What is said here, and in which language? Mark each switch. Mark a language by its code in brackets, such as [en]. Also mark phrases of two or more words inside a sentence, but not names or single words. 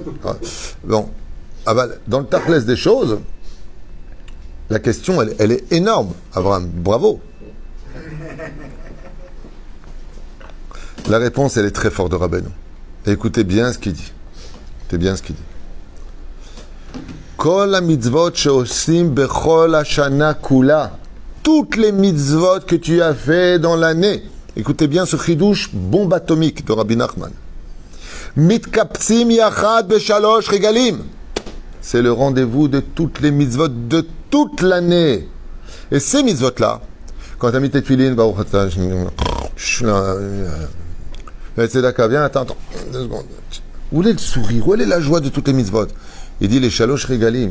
[fr] Bon, dans le tachlès des choses, la question, elle est énorme. Abraham, bravo. La réponse, elle est très forte de Rabbeinu. Écoutez bien ce qu'il dit. Écoutez bien ce qu'il dit. [he] כל המצוות שעושים בכל השנה כולה. [fr] Toutes les mitzvot que tu as fait dans l'année. Écoutez bien ce chidouche bombe atomique de Rabbi Nachman. [he] מתקבצים יחד בשלוש רגלים. [fr] C'est le rendez-vous de toutes les mitzvot de toute l'année. Et ces mitzvot-là, quand tu as mis tes filines, c'est d'accord, viens, attends, 2 secondes. Où est le sourire? Où est la joie de toutes les mitzvot? Il dit les [he] שלוש רגלים.